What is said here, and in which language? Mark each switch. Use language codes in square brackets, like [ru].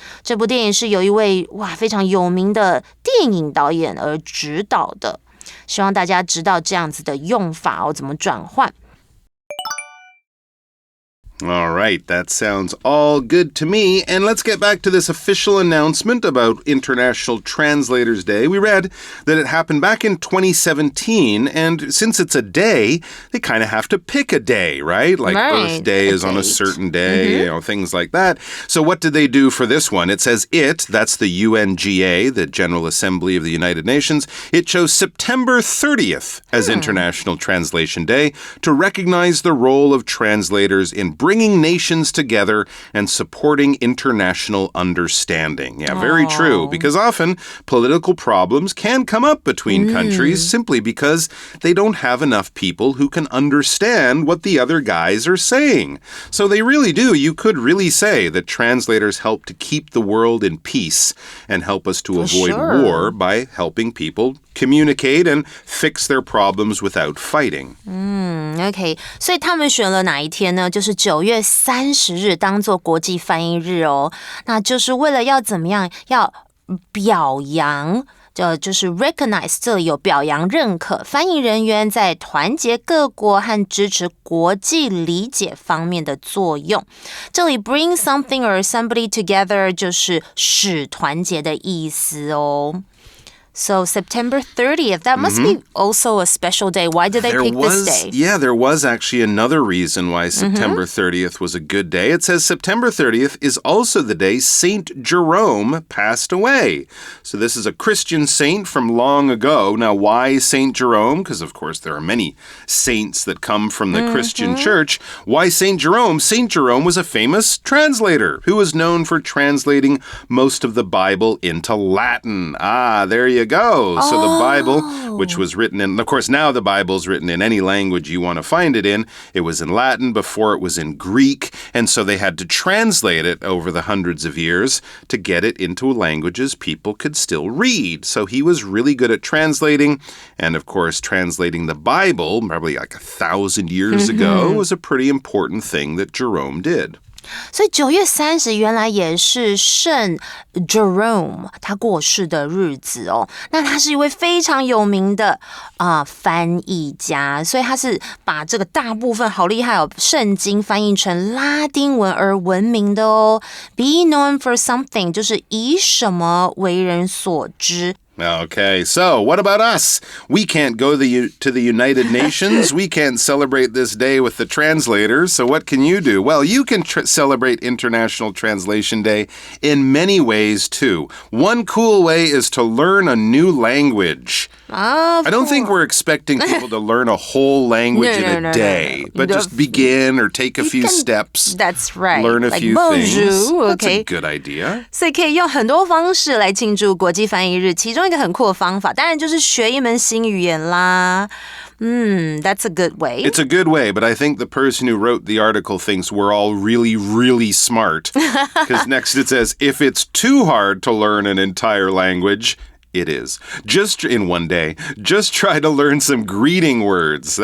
[zh] 这部电影是由一位非常有名的电影导演而指导的，希望大家知道这样子的用法怎么转换。 [en] All right, that sounds all good to me. And let's get back to this official announcement about International Translators Day. We read that it happened back in 2017, and since it's a day, they kind of have to pick a day, right? Like Earth Day is on a certain day, things like that. So what did they do for this one? It says that's the UNGA, the General Assembly of the United Nations. It chose September 30th as International Translation Day to recognize the role of translators in bringing nations together and supporting international understanding. Yeah, very true, because often political problems can come up between countries simply because they don't have enough people who can understand what the other guys are saying. So they really do. You could really say that translators help to keep the world in peace and help us to avoid war by helping people communicate and fix their problems without fighting. OK, [zh] 所以他们选了哪一天呢？就是9月30日当做国际翻译日哦。那就是为了要怎么样？要表扬。就是 recognize 这里有表扬认可翻译人员在团结各国和支持国际理解方面的作用。这里 [en] bring something or somebody together [zh] 就是使团结的意思哦。 [en] So September 30th, that must be also a special day. Why did they pick this day? Yeah, there was actually another reason why September 30th was a good day. It says September 30th is also the day Saint Jerome passed away. So this is a Christian saint from long ago. Now, why Saint Jerome? Because, of course, there are many saints that come from the Christian church. Why Saint Jerome? Saint Jerome was a famous translator who was known for translating most of the Bible into Latin. There you go. So the Bible, which was written in, of course, now the Bible's written in any language you want to find it in. It was in Latin before it was in Greek. And so they had to translate it over the hundreds of years to get it into languages people could still read. So he was really good at translating. And of course, translating the Bible, probably like 1,000 years ago, was a pretty important thing that Jerome did. [zh] 所以9月30原来也是圣 Jerome 他过世的日子哦。那他是一位非常有名的翻译家，所以他是把这个大部分好厉害哦圣经翻译成拉丁文而闻名的哦。 [en] Be known for something [zh] 就是以什么为人所知。 [en] Okay, so what about us? We can't go to the United Nations. We can't celebrate this day with the translators. So what can you do? Well, you can celebrate International Translation Day in many ways, too. One cool way is to learn a new language. I don't think we're expecting people to learn a whole language in a day, but just begin or take a few steps. That's right. Learn a few things. [fr] Bonjour, [en] That's a good idea. [zh] 所以可以用很多方式来庆祝国际翻译日，其中一个很酷的方法，当然就是学一门新语言啦。 [en] That's a good way. It's a good way, but I think the person who wrote the article thinks we're all really, really smart. Because next it says, if it's too hard to learn an entire language, it is. Just in one day, just try to learn some greeting words.